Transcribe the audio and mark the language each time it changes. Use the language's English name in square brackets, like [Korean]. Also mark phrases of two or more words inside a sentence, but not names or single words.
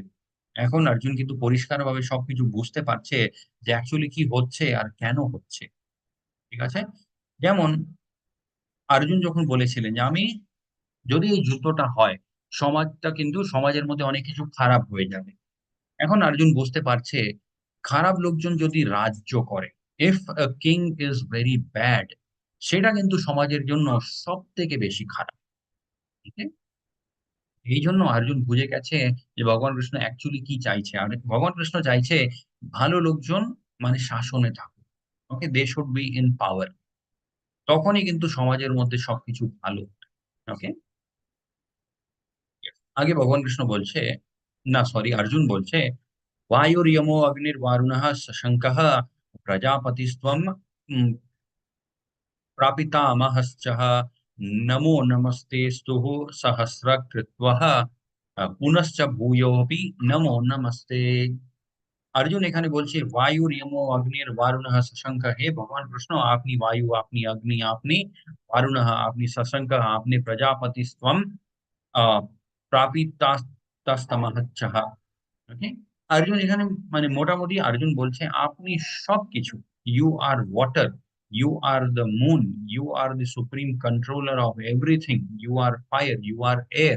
[Bangla] এখন অর্জুন কিন্তু পরিষ্কারভাবে সবকিছু বুঝতে পারছে যে অ্যাকচুয়ালি কি হচ্ছে আর কেন হচ্ছে। ঠিক আছে? যেমন অর্জুন যখন বলেছিলেন যে, "আমি যদি এই যুদ্ধটা হয়, সমাজের মধ্যে অনেক কিছু খারাপ হয়ে যাবে।" এখন অর্জুন বুঝতে পারছে, খারাপ লোকজন যদি রাজ্য করে, [English] if a king is very bad, [Bangla] সেটা কিন্তু সমাজের জন্য সবথেকে বেশি খারাপ। ঠিক আছে? এইজন্য অর্জুন বুঝে গেছে যে ভগবান কৃষ্ণ অ্যাকচুয়ালি কি চাইছে। আর ভগবান কৃষ্ণ চাইছে ভালো লোকজন মানে শাসনে থাকুক। ওকে? [English] they should be in power. [Bangla] তখনই কিন্তু সমাজের মধ্যে সবকিছু ভালো। ওকে? আগে ভগবান কৃষ্ণ বলছে, না সরি, অর্জুন বলছে, [Sanskrit] वायुर्यमो अग्निर्वारुणः शशंकः प्रजापतिस्त्वं प्रापितामहश्चः नमो नमस्तेस्तुः सहस्रकृत्वः पुनश्च भूयोऽपि नमो नमस्ते। [Bangla] अर्जुन এখানে বলছে [Sanskrit] বায়ুর ইয়মো অগ্নির বারুণঃ শশাঙ্ক, [Bangla] হে ভগবান কৃষ্ণ, আপনি বায়ু, আপনি অগ্নি, আপনি বারুণঃ, আপনি শশাঙ্ক, আপনি [Sanskrit] প্রজাপতিস্ত্বম প্রাপিতাস্তমহচ্ছঃ। [Bangla] ওকে, অর্জুন এখানে মানে মোটামুটি অর্জুন বলছে আপনি সবকিছু, [English] you are water, you are the moon, you are the supreme controller of everything, you are fire, you are air.